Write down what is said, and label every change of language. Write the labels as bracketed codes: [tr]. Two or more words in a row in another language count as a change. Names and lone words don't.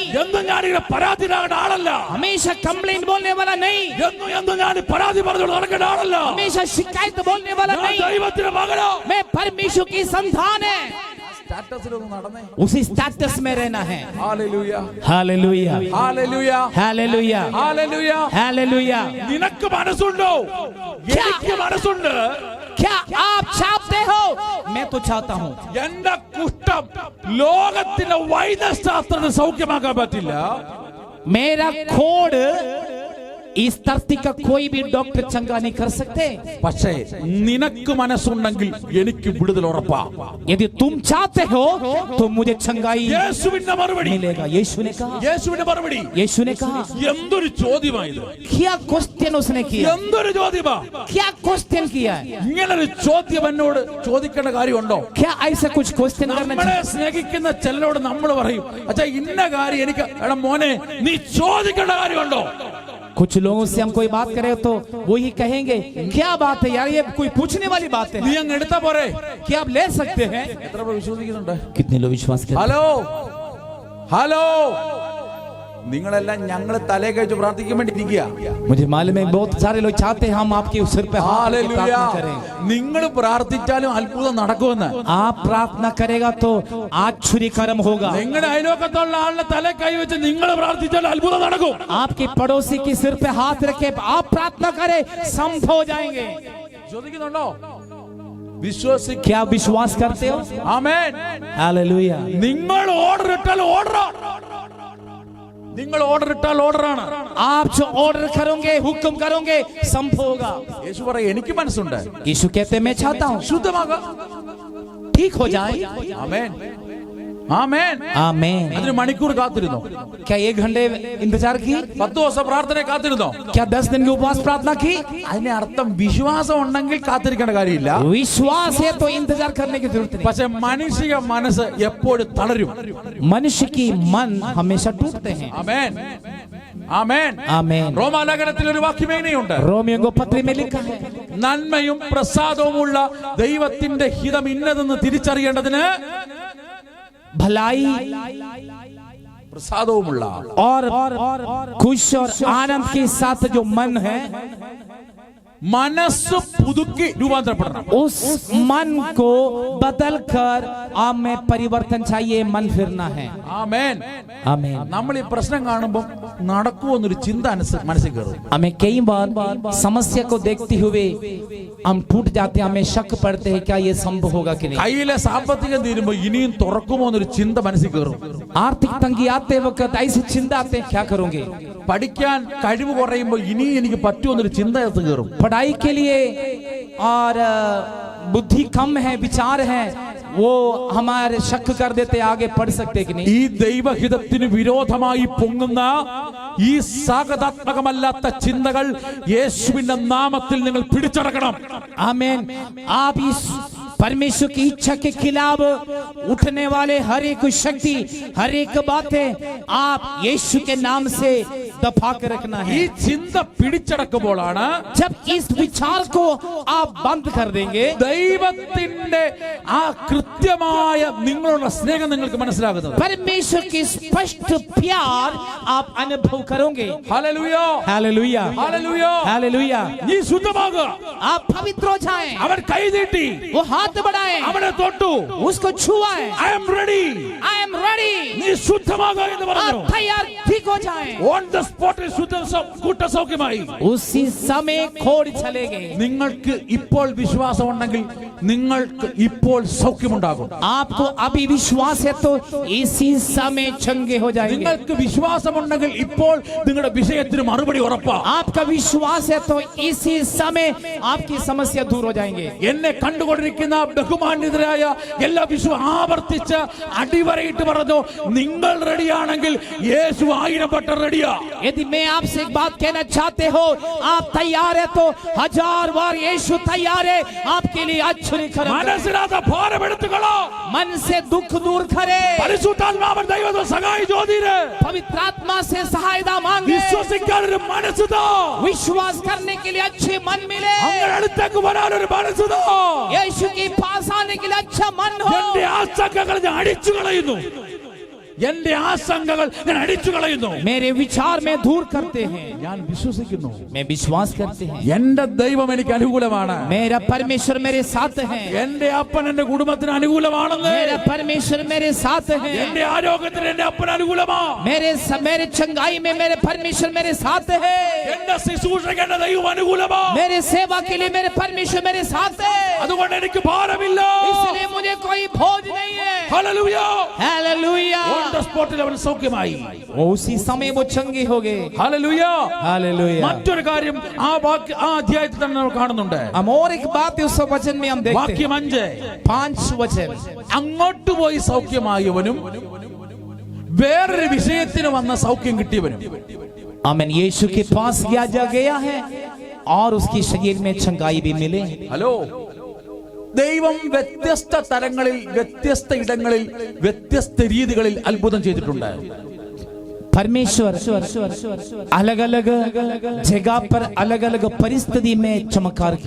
[ml] എന്നും ഞാൻ ഇങ്ങനെ പരാതിയിലാകേണ്ട ആളല്ല [hi] हमेशा कंप्लेंट बोलने वाला नहीं [ml] എന്നും ഞാൻ പരാതി പറഞ്ഞു നടക്കേണ്ട ആളല്ല [hi] हमेशा शिकायत बोलने वाला [ml] ഞാൻ [hi] नहीं [ml] ദൈവത്തിന്റെ മകനോ [hi] मैं परमेश्वर की संतान है [ml] സ്റ്റാറ്റസിലൊന്നും നടന്നേ [hi] उसी स्टेटस में रहना है [ml] ഹല്ലേലൂയ [hi] हालेलुया [ml] ഹല്ലേലൂയ [hi] हालेलुया [ml] ഹല്ലേലൂയ [hi] हालेलुया [ml] നിനക്ക് മനസ്സുണ്ടോ എനിക്ക് മനസ്സുണ്ട് [hi] क्या आप चाहते हो मैं तो चाहता हूँ [ml] എന്റെ കുഷ്ഠം ലോകത്തിന്റെ വൈദ്യശാസ്ത്രത്തിന് സൗഖ്യമാക്കാൻ പറ്റില്ല [hi] मेरा खोड इस धरती का कोई भी डॉक्टर चंगा नहीं कर सकते [ml] പക്ഷേ നിനക്ക് മനസ്സുണ്ടെങ്കിൽ എനിക്ക് വിടുതൽ ഉറപ്പാ [hi] यदि तुम चाहते हो तो मुझे चंगाई [ml] യേശുവിന്റെ മറുപടി [hi] मिलेगा यीशु ने कहा [ml] യേശുവിന്റെ മറുപടി [hi] यीशु ने कहा [ml] എന്തൊരു ചോദ്യമായത് [hi] क्या क्वेश्चन उसने किया [ml] എന്തൊരു ചോദ്യമാ [hi] क्या क्वेश्चन किया है [ml] ഇങ്ങനൊരു ചോദ്യം എന്നോട് ചോദിക്കേണ്ട കാര്യമുണ്ടോ [hi] क्या ऐसा कुछ क्वेश्चन करना [ml] നമ്മളെ [hi] चाहिए [ml] സ്നേഹിക്കുന്ന ചിലരോട് നമ്മൾ പറയും അച്ഛാ ഇന്ന കാര്യം എനിക്ക് എടാ മോനെ നീ ചോദിക്കേണ്ട കാര്യമുണ്ടോ [hi] कुछ लोगों से हम कोई बात करें तो वही कहेंगे क्या बात है यार ये कोई पूछने वाली बात है [ml] നീ അങ്ങ് എടുത്താ പോരെ [hi] क्या आप ले सकते हैं [ml] എത്ര പേർ വിശ്വസിക്കുന്നുണ്ട് [hi] कितने लोग विश्वास करते [ml] ഹലോ ഹലോ നിങ്ങളെല്ലാം ഞങ്ങൾ തലേ കഴിച്ച് പ്രാർത്ഥിക്കാൻ വേണ്ടി ഇരിക്കുക [hi] मुझे मालूम है बहुत सारे लोग चाहते हैं हम आपके सिर पे हाथ रख के प्रार्थना करें [ml] നിങ്ങൾ പ്രാർത്ഥിച്ചാലും അത്ഭുതം നടക്കുമെന്ന് [hi] आप प्रार्थना करेगा तो आश्चर्य कर्म होगा [ml] നിങ്ങളുടെ അയലോക്കത്തുള്ള ആളുടെ തലേ കൈവച്ച് നിങ്ങൾ പ്രാർത്ഥിച്ചാൽ അത്ഭുതം നടക്കും [hi] आपके पड़ोसी के सिर पे हाथ रखे आप प्रार्थना करें संभव हो जाएंगे [ml] ചോദിക്കുന്നുണ്ടോ വിശ്വസിക്കുക [hi] क्या आप विश्वास करते हो [ml] ആമേൻ [hi] हालेलुया [ml] നിങ്ങൾ ഓർഡർ ഇട്ടാൽ നിങ്ങൾ ഓർഡർ ഇട്ടാൽ ഓർഡറാണ് [hi] आप जो ऑर्डर करोगे हुक्म करोगे संभव होगा [ml] യേശു പറയും എനിക്ക് മനസ്സുണ്ട് [hi] यीशु कहते हैं मैं चाहता हूँ [ml] ശുദ്ധമാകാം [hi] ठीक हो जाए [ml] ആമേൻ ആമേൻ [hi] आमीन [ml] അതിന് മണിക്കൂർ കാത്തിരുന്നോ [hi] क्या 1 घंटे इंतजार की [ml] 10 ദിവസം പ്രാർത്ഥന കാത്തിരുന്നോ [hi] क्या 10 दिन की उपवास प्रार्थना की [ml] അതിന്റെ അർത്ഥം വിശ്വാസം ഉണ്ടെങ്കിൽ കാത്തിരിക്കേണ്ട കാര്യമില്ല [hi] विश्वास है तो इंतजार करने की जरूरत नहीं [ml] പക്ഷെ മനുഷ്യ മനസ്സ് എപ്പോഴും തളരും [hi] मनुष्य की मन हमेशा टूटते हैं [ml] ആമേൻ ആമേൻ. [hi] आमीन। [ml] റോമാലേഖനത്തിൽ ഒരു വാക്യം ഇങ്ങനെയുണ്ട്, [hi] रोमियो को पत्री में लिखा है, [ml] നന്മയും പ്രസാദവുമുള്ള ദൈവത്തിന്റെ ഹിതം ഇന്നതെന്ന് തിരിച്ചറിയേണ്ടതിന് [hi] भलाई [ml] പ്രസാദവുമുള്ള [hi] और खुश और आनंद के साथ जो मन है, [ml] മനസ്സ് പുതുക്കി രൂപാന്തരപ്പെടണം. [hi] उस मन को बदल कर आप में परिवर्तन चाहिए, मन फिरना है। [ml] ആമേൻ. [hi] आमीन। [ml] നമ്മൾ ഈ പ്രശ്നം കാണുമ്പോൾ നടക്കുമെന്നൊരു ചിന്ത മനസ്സിൽ കയറും. [hi] हमें कई बार समस्या को देखते हुए हम टूट जाते हैं, हमें शक पड़ते हैं क्या ये संभव होगा कि नहीं। [ml] കയ്യിലെ സാമ്പത്തികം തീരുമ്പോൾ ഇനിയും തുറക്കുമോ എന്നൊരു ചിന്ത മനസ്സിൽ കയറും. [hi] आर्थिक तंगी आते वक्त ऐसी चिंता आते हैं क्या करोगे। [ml] പഠിക്കാൻ കഴിവ് കുറയുമ്പോൾ ഇനിയും എനിക്ക് പറ്റുമോ എന്നൊരു ചിന്ത കയറും. [hi] पढ़ाई के लिए और बुद्धि कम है, विचार है, वो हमारे शक कर देते आगे पढ़ सकते कि नहीं। [ml] ഈ ദൈവഹിതത്തിന് വിരോധമായി പൊങ്ങുന്ന ഈ സാഗതാത്മകമല്ലാത്ത ചിന്തകൾ യേശുവിന്റെ നാമത്തിൽ നിങ്ങൾ പിടിച്ചടക്കണം. [hi] आमीन। आप इस परमेश्वर की इच्छा के खिलाफ उठने वाले हर एक शक्ति, हर एक बातें आप यीशु के नाम से दफा कर रखना [ml] ഈ [hi] है। [ml] ചിന്ത പിടിച്ചടക്കുമ്പോഴാണ് [hi] जब इस विचार को आप बंद कर देंगे, [ml] ദൈവത്തിന്റെ ആ കൃത്യമായ നിങ്ങളുടെ സ്നേഹം നിങ്ങൾക്ക് മനസ്സിലാകുന്നത്. [hi] परमेश्वर की स्पष्ट प्यार आप अनुभव करोगे। [ml] ഹല്ലേലൂയ, [hi] हालेलुया, [ml] ഹല്ലേലൂയ. [hi] हालेलुया। [ml] നീ ശുദ്ധമാകുക. [hi] आप पवित्र हो जाएं, [ml] അവൻ കൈ നീട്ടി [hi] वो हाथ बढ़ाएं, [ml] അവനെ തൊട്ടു. [hi] उसको छुआएं। [en] I am ready. I am ready, [ml] നീ ശുദ്ധമാകുക എന്ന് പറഞ്ഞു. [hi] आप तैयार ठीक हो जाएं। [en] on the spotil [ml] കൂട്ടസൗഖ്യമായി. [hi] उसी समय खोड़ चले गए। [ml] നിങ്ങൾക്ക് ഇപ്പോൾ വിശ്വാസമുണ്ടെങ്കിൽ നിങ്ങൾക്ക് ഇപ്പോൾ സൗഖ്യമുണ്ടാകും. [hi] आपको अभी विश्वास है तो इसी समय चंगे हो जाएंगे। [ml] നിങ്ങൾക്ക് വിശ്വാസമുണ്ടെങ്കിൽ ഇപ്പോൾ നിങ്ങളുടെ വിഷയത്തിന് മറുപടി ഉറപ്പാ. [hi] आपका विश्वास है तो इसी समय आपकी समस्या दूर हो जाएंगे। [ml] എന്നെ കണ്ടുകൊണ്ടിരിക്കുന്ന ബഹുമാന്യതരായ എല്ലാ ആവർത്തിച്ച് അടിവരയിട്ട് പറഞ്ഞു, നിങ്ങൾ റെഡിയാണെങ്കിൽ യേശു 1000 വട്ടം റെഡിയാ. [hi] यदि मैं आपसे एक बात कहना चाहते हो, आप तैयार है तो 1000 बार यीशु तैयार है आपके लिए। [ml] മനസ്സിലാത്ത ഭാരം എടുത്തുകളോ. [hi] मन से दुख दूर करे, [ml] പരിശുദ്ധാത്മാവൻ ദൈവത്തെ സഹായി ജ്യോതിരെ [hi] पवित्र आत्मा से सहायता मांगे, [ml] വിശ്വസിക്കാൻ ഒരു മനസ്സ് താ. [hi] विश्वास करने के लिए अच्छे मन मिले, [ml] അങ്ങനെ അടുത്തേക്ക് വരാൻ ഒരു മനസ്സ് താ. [hi] यीशु के पास आने के लिए अच्छा मन हो। [ml] എന്റെ ആശങ്കകൾ ഞാൻ അടിച്ചു കളയുന്നു. എന്റെ ആശങ്കകൾ ഞാൻ അടിച്ചു കളയുന്നു. [hi] मेरे विचार में दूर करते हैं, [ml] ഞാൻ വിശ്വസിക്കുന്നു. [hi] मैं विश्वास करते हैं [ml] എന്റെ ദൈവം എനിക്ക് അനുകൂലമാണ്. [hi] मेरा परमेश्वर मेरे साथ है, [ml] എന്റെ അപ്പൻ എന്റെ കുടുംബത്തിന് അനുകൂലമാണെന്ന്. [hi] मेरा परमेश्वर मेरे साथ है, [ml] എന്റെ ആരോഗ്യത്തിന് എന്റെ അപ്പൻ അനുകൂലമാ. [hi] मेरे चंगाई में मेरे परमेश्वर मेरे साथ है, [ml] എന്റെ ശുശ്രൂഷയ്ക്ക് എന്റെ ദൈവം അനുകൂലമാ. [hi] मेरे सेवा के लिए मेरे परमेश्वर मेरे साथ है, [ml] അതുകൊണ്ട് എനിക്ക് ഭാരമില്ല. [hi] इसलिए मुझे कोई बोझ नहीं है। [ml] ഹല്ലേലൂയ. [hi] हालेलुया। [en] on the spotil [ml] അവൻ സൗഖ്യമായി. [hi] वो उसी समय वो चंगे हो गए। [ml] ഹല്ലേലൂയ. [hi] हालेलुया। [ml] മറ്റൊരു കാര്യം ആ അധ്യായത്തിൽ തന്നെ നമ്മൾ കാണുന്നുണ്ട്. [hi] हम और एक बात उस वचन में हम देखते [ml] വാക്യം [hi] हैं, 5. 5 वचन। [ml] അങ്ങോട്ട് പോയി സൗഖ്യമായവനും വേറൊരു വിഷയത്തിന് വന്ന സൗഖ്യം കിട്ടിയവനും. [hi] आमीन। यीशु के पास गया है और उसकी शरीर में चंगाई भी मिले। [ml] ഹലോ, ദൈവം വ്യത്യസ്ത തലങ്ങളിൽ, വ്യത്യസ്ത ഇടങ്ങളിൽ, വ്യത്യസ്ത രീതികളിൽ അത്ഭുതം ചെയ്തിട്ടുണ്ട്. [hi] परमेश्वर अलग अलग जगह पर अलग अलग परिस्थिति में चमत्कार की।